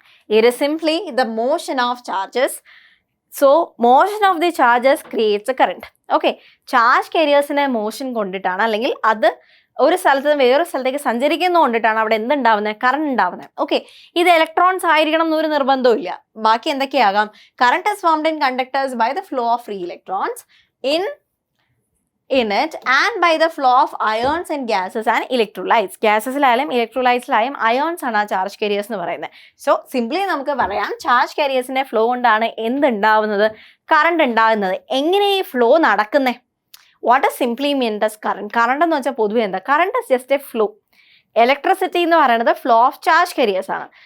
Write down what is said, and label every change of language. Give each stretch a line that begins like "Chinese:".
English: It is simply the motion of charges. So motion of the charges creates a current.
Malayalam: Okay, charge കാരിയേഴ്സിനെ motion കൊണ്ടിട്ടാണ്, അല്ലെങ്കിൽ അത് ഒരു സ്ഥലത്ത് നിന്ന് വേറൊരു സ്ഥലത്തേക്ക് സഞ്ചരിക്കുന്നത് കൊണ്ടിട്ടാണ് അവിടെ എന്തുണ്ടാവുന്നത്? കറണ്ട് ഉണ്ടാവുന്നത്. ഓക്കെ, ഇത് ഇലക്ട്രോൺസ് ആയിരിക്കണം എന്നൊരു നിർബന്ധവും ഇല്ല. ബാക്കി എന്തൊക്കെയാകാം?
English: Current is formed in conductors by the flow of free electrons in it and by the flow of ions and gases and electrolytes.
Malayalam: ഗ്യാസസിലായാലും ഇലക്ട്രോലൈറ്റ്സിലായാലും ions ആണ് ആ ചാർജ് കാരിയേഴ്സ് എന്ന് പറയുന്നത്. സോ സിംപ്ലി നമുക്ക് പറയാം, ചാർജ് കാരിയേഴ്സിന്റെ ഫ്ലോ കൊണ്ടാണ് എന്തുണ്ടാവുന്നത്? കറണ്ട് ഉണ്ടാകുന്നത്. എങ്ങനെ ഈ ഫ്ലോ നടക്കുന്നത്?
English: What is simply meant as current?
Malayalam: Current എന്ന് വെച്ചാൽ പൊതുവെ എന്താ?
English: Current is just a flow.
Malayalam: Electricity എന്ന് പറയുന്നത് ഫ്ലോ ഓഫ് ചാർജ് കാരിയേഴ്സ് ആണ്.